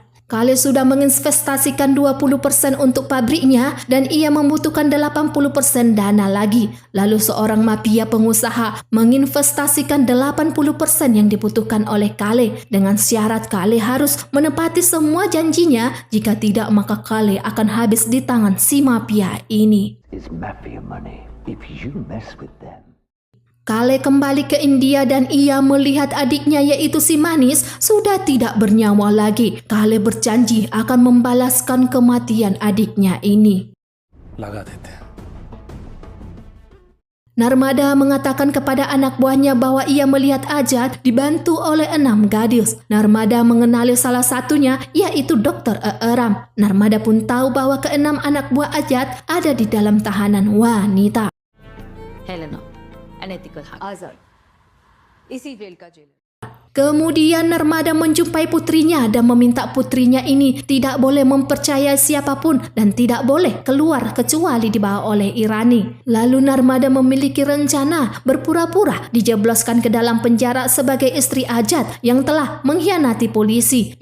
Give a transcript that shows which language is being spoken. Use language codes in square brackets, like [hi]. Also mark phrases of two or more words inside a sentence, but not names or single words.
[id] Kale sudah menginvestasikan 20% untuk pabriknya dan ia membutuhkan 80% dana lagi. Lalu seorang mafia pengusaha menginvestasikan 80% yang dibutuhkan oleh Kale dengan syarat Kale harus menepati semua janjinya, jika tidak maka Kale akan habis di tangan si mafia ini. [en] It's mafia money. If you mess with them. [id] Kale kembali ke India dan ia melihat adiknya yaitu si Manis sudah tidak bernyawa lagi. Kale berjanji akan membalaskan kematian adiknya ini. Narmada mengatakan kepada anak buahnya bahwa ia melihat Ajat dibantu oleh 6 gadis. Narmada mengenali salah satunya, yaitu Dr. Eram. Narmada pun tahu bahwa ke-6 anak buah Ajat ada di dalam tahanan wanita. [hi] हेलेना अनएथिकल आजाद इसी जेल का जेलर [id] Kemudian Narmada menjumpai putrinya dan meminta putrinya ini tidak boleh mempercayai siapapun dan tidak boleh keluar kecuali dibawa oleh Irani. Lalu Narmada memiliki rencana berpura-pura dijebloskan ke dalam penjara sebagai istri Ajat yang telah mengkhianati polisi.